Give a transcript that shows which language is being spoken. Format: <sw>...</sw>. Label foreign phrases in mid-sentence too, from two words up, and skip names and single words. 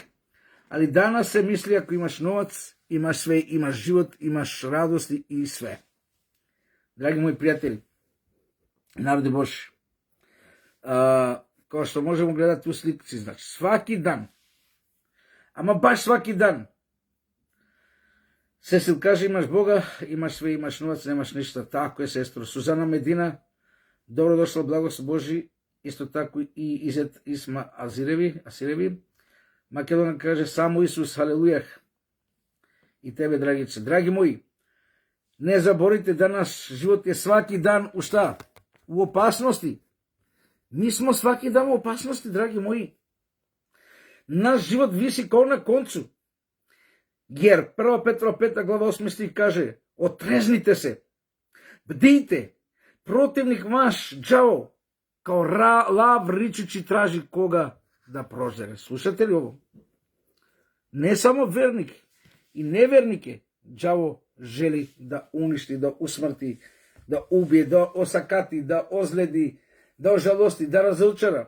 <sr>Ali danas se misli, ako imaš novac, imaš sve, imaš život, imaš radosti i sve. Dragi moji prijatelji, Народи Божи. Kao što možemo gledati u slici, znači svaki dan, ama baš svaki dan, Сесил каже, имаш Бога, имаш све, имаш новац, немаш ништа. Тако е, сестро. Сузана Медина, добро дошла, благослов Божи. Исто тако и Изет Исма Асиреви. Македона каже, само Исус, халелуях. И тебе, драгице. Драги мои, не заборите да наш живот е сваки дан у шта? У опасности. Ми смо сваки дан у опасности, драги мои. Наш живот виси као на концу. Jer 1. Petrova 5. glava 8. stih kaže, otreznite se, bdijte, protivnik vaš, đavo, kao lav ričući traži koga da prožere. Slušate li ovo? Ne samo vernik i nevernike đavo želi da uništi, da usmrti, da ubije, da osakati, da ozledi, da ožalosti, da razočara.</sr>